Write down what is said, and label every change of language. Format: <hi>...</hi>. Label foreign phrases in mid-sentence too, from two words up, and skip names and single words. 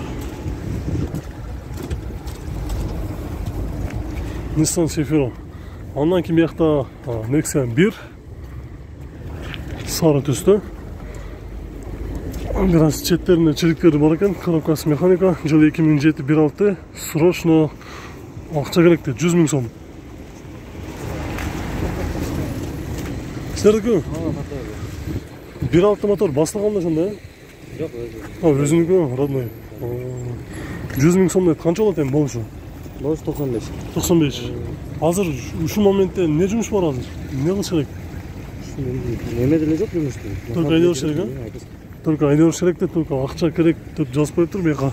<ky>Nissan Sefiro. Андан кийин биякта Nexia 1 сары түстө. Бир аз четтеринде чириктери бар экен. Коробкасы механика. Жылы 2007 1.6. Срочно акча керек дейт, 100 миң сом.</ky> <kk>Сіздердікі? 1.6 мотор басталғанда сонда?</kk> <ky>Жок, өзү. Өзүнүкү, родной. 100 миң сом дейт, канча болот эми болушу? Болуш 95. 95. Азыр ушул моментте эмне жумуш бар азыр? Эмне кылыш керек? Неме деле жок жумуш. Только айдабаш керек, а? Только айдабаш керек деп, только акча керек деп жазып коюптур бияка.</ky>